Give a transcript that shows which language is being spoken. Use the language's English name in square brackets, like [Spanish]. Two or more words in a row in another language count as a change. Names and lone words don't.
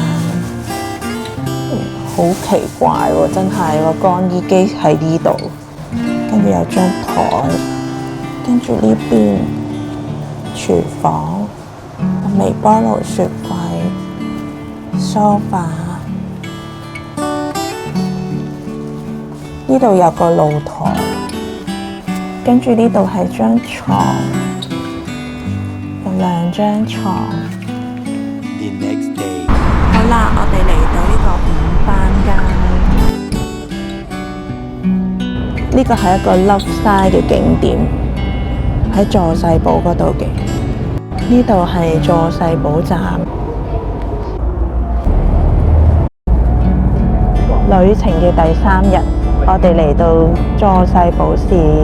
[Cantonese] 好奇怪喎，真係個乾衣機喺呢度，跟住有張台，跟住呢邊廚房、微波爐、雪櫃、梳化，呢度有個露台，跟住呢度係張床，有2張床。 [English] The next day. [Cantonese] 好啦，我哋嚟到呢個午班街，呢個係一個 Loveside 嘅景點，喺佐世保嗰度嘅。呢度係佐世保站。旅程嘅第3日，我哋嚟到佐世保市。